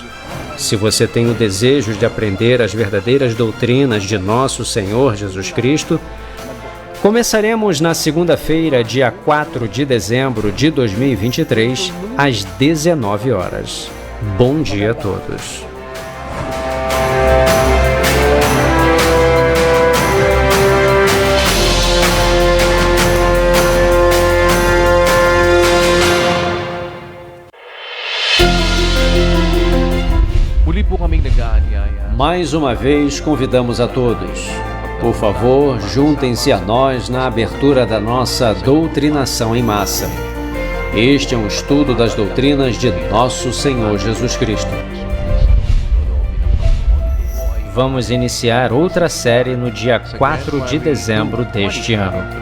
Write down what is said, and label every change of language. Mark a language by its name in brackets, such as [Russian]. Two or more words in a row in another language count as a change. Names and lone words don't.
[Portuguese] Se você tem o desejo de aprender as verdadeiras doutrinas de nosso Senhor Jesus Cristo, começaremos na segunda-feira, dia 4 de dezembro de 2023, às 19 horas. Bom dia a todos. [Filipino] Muli po kaming nag-aanyaya. [Portuguese] Mais uma vez convidamos a todos. Por favor, juntem-se a nós na abertura da nossa doutrinação em massa. Este é um estudo das doutrinas de nosso Senhor Jesus Cristo. Vamos iniciar outra série no dia 4 de dezembro deste ano.